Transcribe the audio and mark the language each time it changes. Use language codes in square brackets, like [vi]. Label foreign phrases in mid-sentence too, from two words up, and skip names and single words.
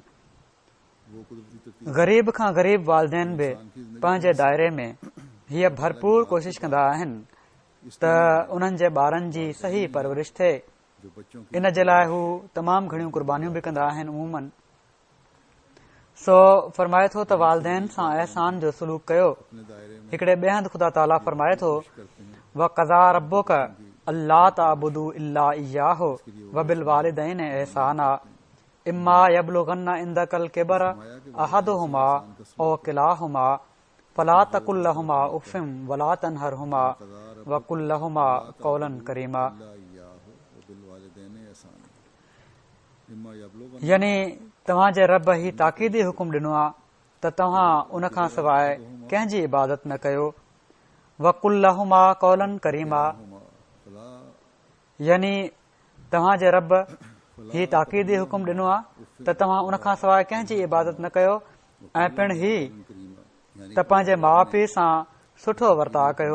[sd] ग़रीब खां ग़रीब वालदेन बि पंहिंजे दायरे में हीअ भरपूर कोशिश कंदा आहिनि त उन्हनि जे ॿारनि जी सही परवरिश थिए। इन जे लाइ हू तमामु घणियूं क़ुर्बानियूं बि कंदा आहिनि। उमूमन सो फरमाए थो त वालदेन सां अहसान जो सलूक कयो। हिकिड़े ॿिए हंधि ख़ुदा ताला फरमाए थो [ar] وقضى ربك ألا تعبدوا إلا إياه وبالوالدين إحسانا إما يبلغن عندك الكبر أحدهما أو كلاهما فلا تقل لهما أف ولا تنهرهما وقل لهما قولا كريما. [sd] यानी तव्हांजे रब ही ताक़ीदी हुकुम ॾिनो आहे त तव्हां उन खां सवाइ कंहिंजी इबादत न कयो। [ar] وقل لهما قولا كريما, [sd] यानी तव्हांजे रब ही ताक़ीदी हुकुम ॾिनो आहे त तव्हां उन खां सवाइ कंहिंजी इबादत न कयो ऐं पिण ही त पंहिंजे माउ पीउ सां सुठो वर्ताव कयो।